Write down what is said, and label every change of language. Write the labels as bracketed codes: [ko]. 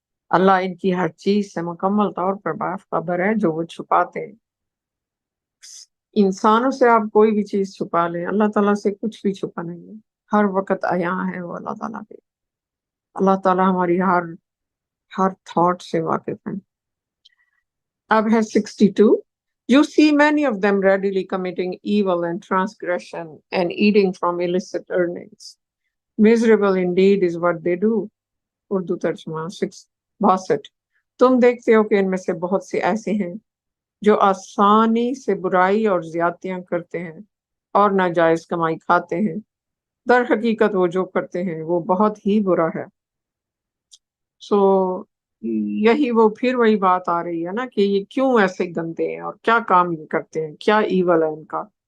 [ur] اللہ ان کی ہر چیز سے مکمل طور پر باخبر ہے جو وہ چھپاتے ہیں. انسانوں سے آپ کوئی بھی چیز چھپا لیں، اللہ تعالیٰ سے کچھ بھی چھپا نہیں ہے. ہر وقت عیاں ہے وہ اللہ تعالیٰ پہ. اللہ تعالیٰ ہماری ہر تھاٹ سے واقف ہیں. اب ہے 62. [en] You see many of them readily committing evil and transgression and eating from illicit earnings. Miserable indeed is what they do. [ur] Urdu ترجمہ 62. تم دیکھتے ہو کہ ان میں سے بہت سے ایسے ہیں جو آسانی سے برائی اور زیادتیاں کرتے ہیں اور ناجائز کمائی کھاتے ہیں. در حقیقت وہ جو کرتے ہیں وہ بہت ہی برا ہے. سو یہی وہ پھر وہی بات آ رہی ہے نا کہ یہ کیوں ایسے گندے ہیں اور کیا کام یہ کرتے ہیں، کیا ایول ہے ان کا.